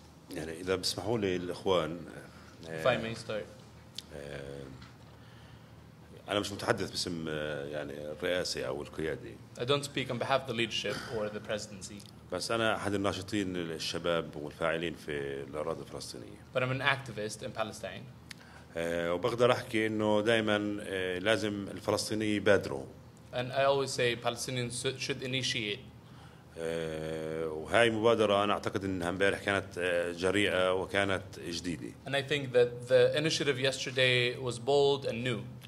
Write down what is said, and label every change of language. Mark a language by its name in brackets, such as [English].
[Arabic] يعني إذا بسمحوا لي الإخوان. [English] If I may start. [Arabic] أنا مش متحدث باسم يعني الرئاسة أو القيادة. [English] I don't speak on behalf of the leadership or the presidency. [Arabic] بس أنا أحد الناشطين الشباب والفاعلين في الأراضي الفلسطينية. [English] But I'm an activist in Palestine. [Arabic] وبقدر أحكي إنه دائما لازم الفلسطينيين يبادروا. [English] And I always say Palestinians should initiate. [Arabic] وهاي مبادرة أنا أعتقد إنها امبارح كانت جريئة وكانت جديدة. [English] And I think that the initiative yesterday was bold and new.